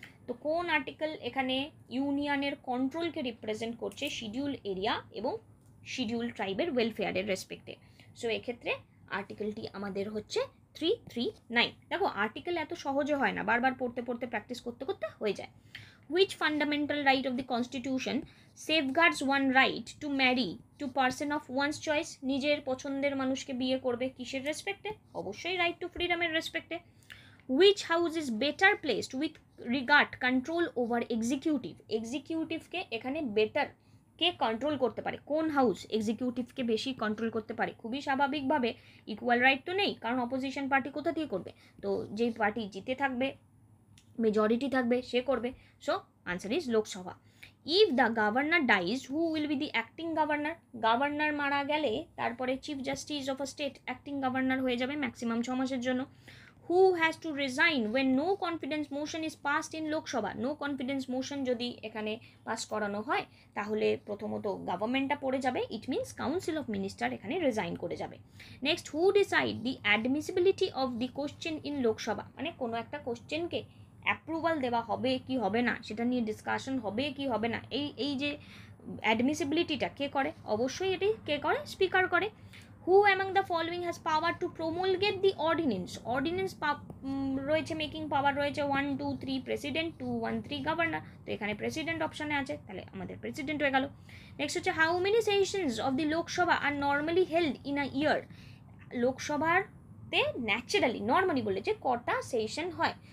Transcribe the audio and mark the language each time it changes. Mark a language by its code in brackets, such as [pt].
[bn] তো কোন আর্টিকেল এখানে ইউনিয়নের কন্ট্রোলকে রিপ্রেজেন্ট করছে শিডিউল এরিয়া এবং শিডিউল ট্রাইবের ওয়েলফেয়ারের রেসপেক্টে? সো এক্ষেত্রে আর্টিকেলটি আমাদের হচ্ছে 339। দেখো আর্টিকেল এত সহজে হয় না, বারবার পড়তে প্র্যাকটিস করতে হয়ে যায়। [en] which fundamental right of the constitution safeguards one right to marry to person of one's choice? [bn] নিজের পছন্দের মানুষকে বিয়ে করবে কিসের রেসপেক্টে? অবশ্যই right two ফ্রিডমের রেসপেক্টে। [en] which house is better placed with regard control over executive? [bn] এক্সিকিউটিভকে এখানে বেটার কে কন্ট্রোল করতে পারে, কোন হাউস এক্সিকিউটিভকে বেশি কন্ট্রোল করতে পারে? খুবই স্বাভাবিকভাবে ইকুয়াল রাইট তো নেই, কারণ অপোজিশন পার্টি কোথা থেকে করবে? তো যেই পার্টি জিতে থাকবে, মেজরিটি থাকবে, সে করবে। [en] So answer is Lok Sabha. If the governor dies who will be the acting governor? [bn] Governor মারা গেলে তারপরে chief justice of a state acting governor হয়ে যাবে ম্যাক্সিমাম 6 মাসের জন্য। [en] who has to resign when no confidence motion is passed in Lok Sabha? [bn] no confidence motion যদি এখানে pass করানো হয় তাহলে প্রথমত গভর্নমেন্টটা পড়ে যাবে, [en] it means council of minister [bn] এখানে রিজাইন করে যাবে। [en] Next, who decide the admissibility of the question in Lok Sabha? [bn] মানে কোনো একটা কোশ্চেনকে অ্যাপ্রুভাল দেওয়া হবে কি হবে না, সেটা নিয়ে ডিসকাশন হবে কি হবে না, এই যে অ্যাডমিসিবিলিটিটা কে করে? অবশ্যই এটি কে করে? স্পিকার করে। [en] who among the following has power to promulgate the ordinance? [bn] ordinance রয়েছে, মেকিং পাওয়ার রয়েছে 1 2 3 প্রেসিডেন্ট, 2 1 3 গভর্নর। তো এখানে প্রেসিডেন্ট অপশানে আছে, তাহলে আমাদের প্রেসিডেন্ট হয়ে গেল। [en] Next হচ্ছে how many sessions of the Lok Sabha are normally held in a year? [bn] লোকসভাতে naturally, normally বলেছে কটা সেশন হয়?